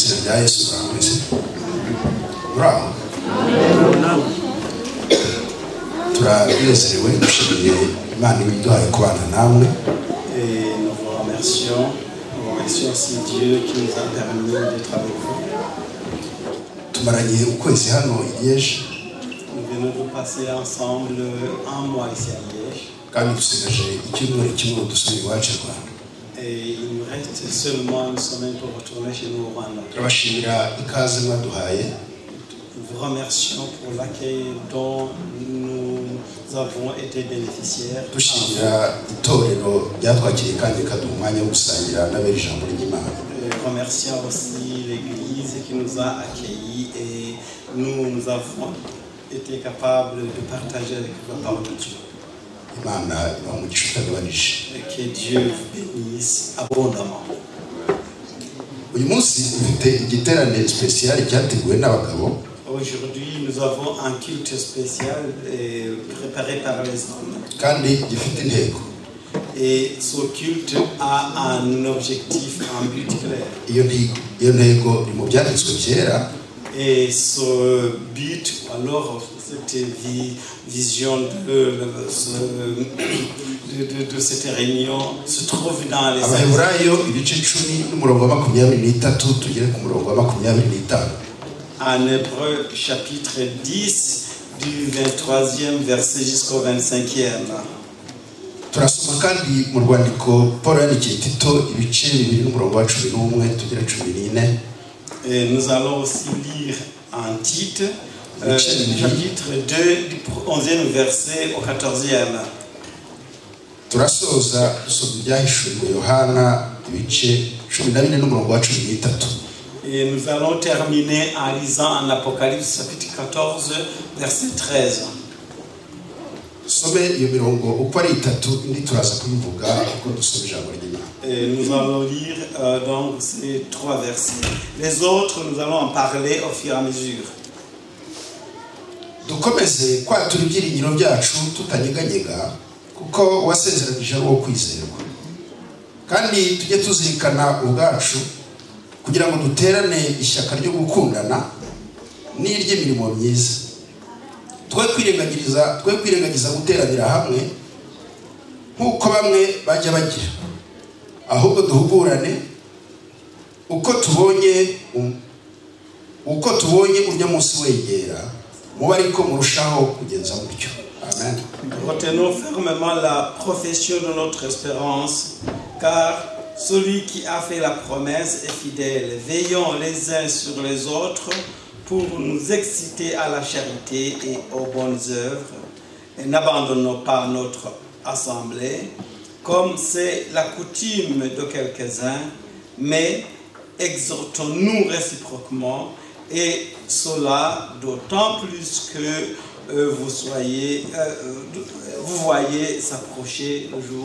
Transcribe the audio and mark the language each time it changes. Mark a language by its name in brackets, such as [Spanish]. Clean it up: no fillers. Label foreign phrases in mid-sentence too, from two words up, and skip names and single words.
[Kinyarwanda] rya Yesu mwese. Bravo. Turanezerewe dushimiye Imana ibiduhaye kubana namwe. [French] Et nous vous remercions. Nous remercions aussi Dieu qui nous a permis d'être avec vous. [Kinyarwanda] Tumaranye ukwezi hano i Liège. [French] Nous venons de passer ensemble un mois ici à Liège. [Kinyarwanda] Kandi dusigaje icyumweru kimwe dusubira iwacu Rwanda. [French] Et il nous reste seulement une semaine pour retourner chez nous au Rwanda. [Kinyarwanda] Turabashimira ikaze mwaduhaye. [French] Nous vous remercions pour l'accueil dont nous avons été bénéficiaires. [Kinyarwanda] Dushimira itorero ryatwakiriye kandi kaduha umwanya wo gusangira n'abera ijambo ry'Imana. [French] Remercions aussi l'Église qui nous a accueillis et nous avons été capables de partager avec la parole de Dieu. [Kinyarwanda] Imana ibaha umugisha utagabanije. [French] Que Dieu vous bénisse abondamment. [Kinyarwanda] Uyu munsi ufite igiterane spécial cyateguwe n'abagabo. [French] Aujourd'hui, nous avons un culte spécial préparé par les hommes. [Kinyarwanda] Kandi gifite intego. [French] Et ce culte a un objectif, un but clair. [Kinyarwanda] Iyo ntego iri mu byanditswe byera. [French] Et ce but, alors cette vision de cette réunion se trouve dans les [Kinyarwanda] Abaheburayo ibice 10:23 tugere ku murongo wa 25. [French] En Hébreu chapitre 10 du 23e verset jusqu'au 25e. [Kinyarwanda] Turasoma kandi mu rwandiko Paul yandikiye Tito ibice 2:11 tugere 14. [French] Et nous allons aussi lire en Tite, chapitre 2, du 11e verset au 14e. [Kinyarwanda] Turasoza dusoma ibyahishuriwe Yohana ibice 14:13. [French] Et nous allons terminer en lisant en Apocalypse chapitre 14, verset 13. [Kinyarwanda] Sobe iyo mirongo uko ari itatu indi turaza kubivuga uko dusoma ijambo ry'Imana. [French] Et nous allons lire donc ces trois versets. Les autres, nous allons en parler au fur et à mesure. [Kinyarwanda] Dukomeze kwatura ibyiringiro byacu tutanyeganyega kuko wasezeranije ari wo kwizerwa. Kandi tujye tuzirikana ubwacu kugira ngo duterane ishyaka ryo gukundana n'iry'imirimo myiza. Twe kwirengagiza guteranira hamwe nk'uko bamwe bajya bagira, ahubwo duhugurane uko tubonye urya munsi wegera muba ariko murushaho kugenza mutyo. Amen. [French] Retenons fermement la profession de notre espérance, car celui qui a fait la promesse est fidèle. Veillons les uns sur les autres pour nous exciter à la charité et aux bonnes œuvres, et n'abandonnons pas notre assemblée, comme c'est la coutume de quelques-uns, mais exhortons-nous réciproquement, et cela d'autant plus que vous voyez s'approcher le jour.